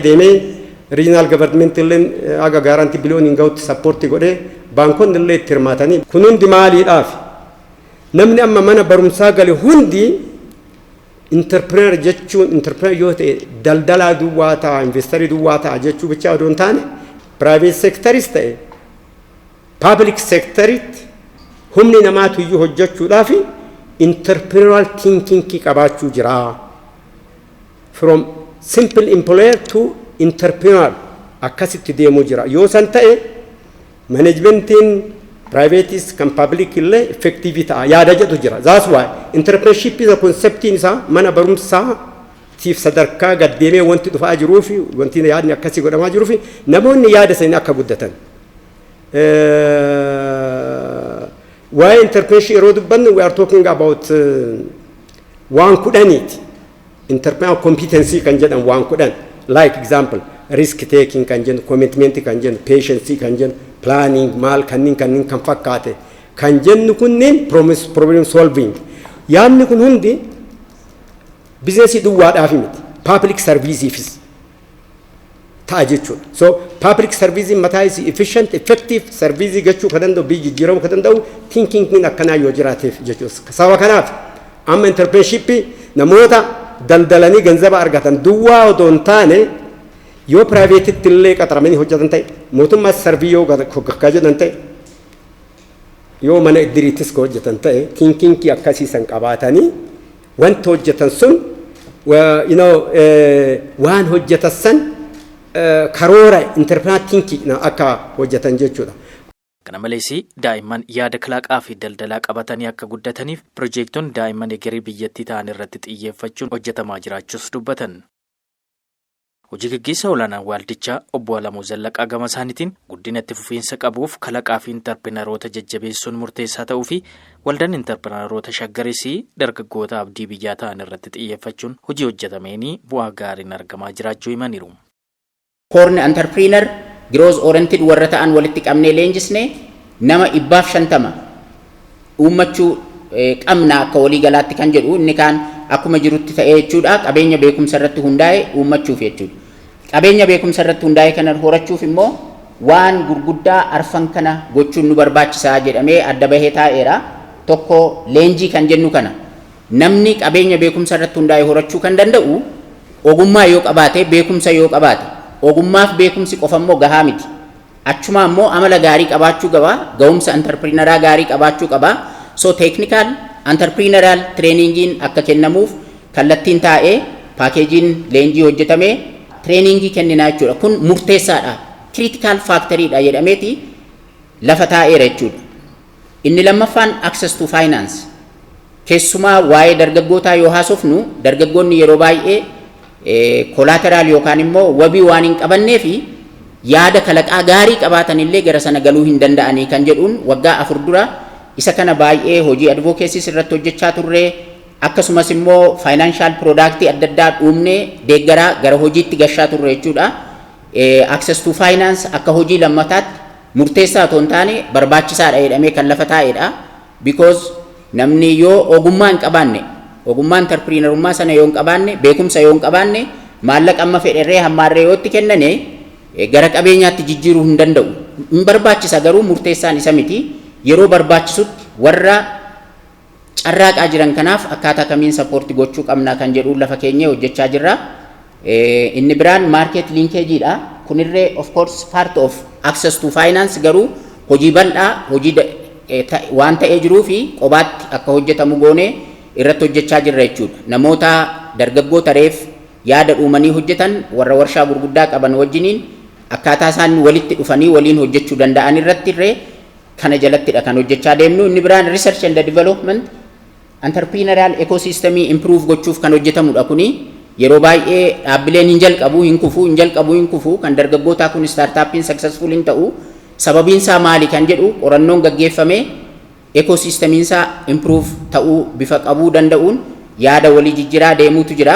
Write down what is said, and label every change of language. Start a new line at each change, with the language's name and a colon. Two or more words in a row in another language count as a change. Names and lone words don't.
Oromo: deemee
English: regional government
Oromo: illee aga guarantee biliyooniin ga'utti sappoortii godhee baankonni illee itti hirmaatanii kun hundi maaliidhaaf namni amma mana barumsaa gale hundi Interprener jechuun interprener yoo ta'e daldalaa duwwaa ta'a investerii duwwaa ta'a jechuu bichaa odoo hin taane private sectoris ta'e public sectoritti humni namaatu iyyuu hojjechuudhaaf
English: entrepreneurial thinking
Oromo: qabaachuu jira.
English: From simple employer to entrepreneur
Oromo: akkasitti deemuu jira. Yoo san ta'e managementiin privateis kan public illee effective ta'a yaada jedhu jira.
English: That's why entrepreneurship is a concept
Oromo: isa mana barumsaa tiif sadarkaa gaddeemee wanti dhufaa jiruu fi wanti yaadni akkasii godhamaa jiruu fi namoonni yaada isaanii akka guddatan.
English: Why entrepreneurship
Oromo: yeroo dubbannu
English: we are talking about waan kudhaniiti. Entrepreneurial competency
Oromo: kan jedhan waan kudhan
English: like example risk taking
Oromo: kan jennu commitment kan jennu patience kan jennu planning mal kannin kan fakkaate kan jennu kunniin
English: problem solving
Oromo: yaanni kun hundi business duwwaadhaaf miti public serviceefis ta'a jechuudha. So
English: public service
Oromo: mataa isii
English: efficient effective service
Oromo: gochuu kan danda'u biyyi jijjiiramuu kan danda'u thinking akkanaa yoo jiraateef jechuudha. Sababa kanaaf amma entrepreneurship namoota daldalanii ganzaba argatan duwwaa odoo hin taane yoo private illee qaxaramanii hojjetan ta'e mootummaa sarvii yoo gaggaa jedhan ta'e yoo mana iddiriittis hojjetan ta'e thinking akkasiisan qabaatanii wanta hojjetan sun waan hojjetan san karoora
English: entrepreneur thinking
Oromo: akka hojjetan jechuudha. Kana malees daa'imman yaada kalaqaa fi daldalaa qabatanii akka guddataniif piroojeektoonni daa'imman egeree biyyattii ta'an irratti xiyyeeffachuun hojjetamaa jiraachuus dubbatan. Hojii gaggeessaa olaanaan waldichaa obbo Alamuu Zallaqaa gama isaaniitiin guddina itti fufiinsa qabuuf kalaqaa fi interpreneroota jajjabeessuun murteessaa ta'uu fi waldaan interpreneroota Shaggaris dargaggoota abdii biyyaa ta'an irratti xiyyeeffachuun hojii hojjetameenii bu'aa gaariin argamaa jiraachuu himaniiru.
English: Horn entrepreneur growth oriented
Oromo: warra ta'an walitti qabnee leenjisnee nama 150 uummachuu qabna akka walii galaatti kan jedhu inni kaan akkuma jirutti ta'ee jechuudha. Qabeenya beekumsa irratti hundaa'e uummachuuf jechuudha. Qabeenya beekumsa irratti hundaa'e kana horachuuf immoo waan gurguddaa arfan kana gochuun nu barbaachisaa jedhamee adda bahee taa'eera. Tokko leenjii kan jennu kana namni qabeenya beekumsa irratti hundaa'e horachuu kan danda'u ogummaa yoo qabaate beekumsa yoo qabaate ogummaaf beekumsi qofa immoo gahaa miti. Achuma immoo amala gaarii qabaachuu qaba. Ga'umsa entrepreneuriyaa gaarii qabaachuu qaba.
English: So technical entrepreneurial trainingiin
Oromo: akka kennamuuf kallattiin taa'ee paakeejiin leenjii hojjetamee trainingii kenninaa jechuudha. Kun murteessaadha. Critical factoryidha jedhameeti lafa taa'eera jechuudha.
English: Inni lammaffaan access to finance.
Oromo: Keessumaa waa'ee dargaggootaa yoo haasofnu dargaggoonni yeroo baay'ee collateral yookaan immoo wabii waan hin qabannee fi yaada kalaqaa gaarii qabaatan illee gara sana galuu hin danda'anii kan jedhuun waggaa 4 dura isa kana baay'ee hojii advocacy irratti hojjechaa turre akkasumas immoo
English: financial product
Oromo: adda addaa uumne deeggaraa gara hojiitti gashaa turre jechuudha. Access to finance akka hojii lammataatti murteessaa otoo hin taane barbaachisaadha jedhamee kan lafa taa'edha. Because namni yoo ogummaa hin qabaanne ogummaa entrepreneurummaa sana yoo hin qabaanne beekumsa yoo hin qabaanne maallaqa amma fedherree hammaarree yoo itti kennane gara qabeenyaatti jijjiiruu hin danda'u. Hin barbaachisa garuu murteessaan isa miti. Yeroo barbaachisutti warra carraaqaa jiran kanaaf akkaataa kamiin sappoortii gochuu qabnaa kan jedhu lafa keenya hojjechaa jirra. Inni biraan market linkage dha. Kunirree
English: of course part of access to finance
Oromo: garuu hojii bal'aa hojii waan ta'ee jiruu fi qobaatti akka hojjetamu goone irratti hojjechaa jirra jechuudha. Namoota dargaggoota reef yaada uumanii hojjetan warra warshaa gurguddaa qaban wajjiniin akkaataa isaan walitti dhufanii waliin hojjechuu danda'an irratti irree kana jalattidha kan hojjechaa deemnu. Inni biraan
English: research and development entrepreneurial ecosystem improve
Oromo: gochuuf kan hojjetamudha. Kuni yeroo baay'ee dhaabbileen hin jalqabu kan dargaggootaa kun startuppiin successful hin ta'u sababiin isaa maali kan jedhu qorannoon gaggeeffame ecosystemiin isaa improve ta'uu bifa qabuu danda'uun yaada walii jijjiiraa deemuutu jira.